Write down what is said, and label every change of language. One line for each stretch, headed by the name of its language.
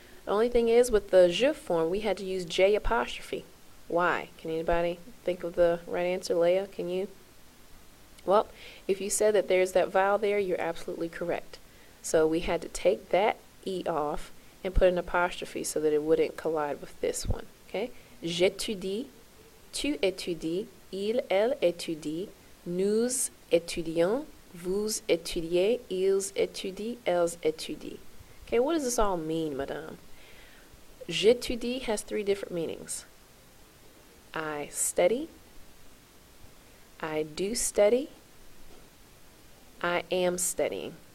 English: The only thing is, with the je form, we had to use J apostrophe. Why? Can anybody think of the right answer? Leah, can you? Well, if you said that there's that vowel there, you're absolutely correct. So we had to take that E off and put an apostrophe so that it wouldn't collide with this one. Okay?
French: J'étudie, tu étudies, il, elle étudie, nous étudions, vous étudiez, ils étudient, elles étudient.
English: Okay, what does this all mean, madame? J'étudie has 3 different meanings. I study, I do study, I am studying.